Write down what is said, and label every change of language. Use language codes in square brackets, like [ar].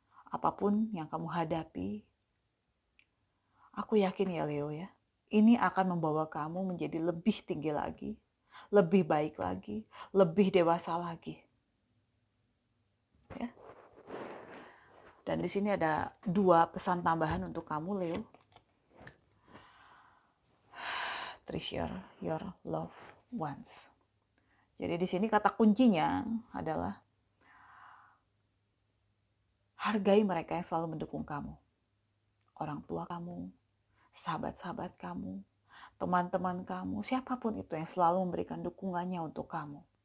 [id] Apapun yang kamu hadapi, aku yakin ya Leo ya, ini akan membawa kamu menjadi lebih tinggi lagi, lebih baik lagi, lebih dewasa lagi. Ya. Dan di sini ada 2 pesan tambahan untuk kamu Leo. [en] Treasure your loved ones. [id] Jadi di sini kata kuncinya adalah hargai mereka yang selalu mendukung kamu. Orang tua kamu, sahabat-sahabat kamu, teman-teman kamu, siapapun itu yang selalu memberikan dukungannya untuk kamu.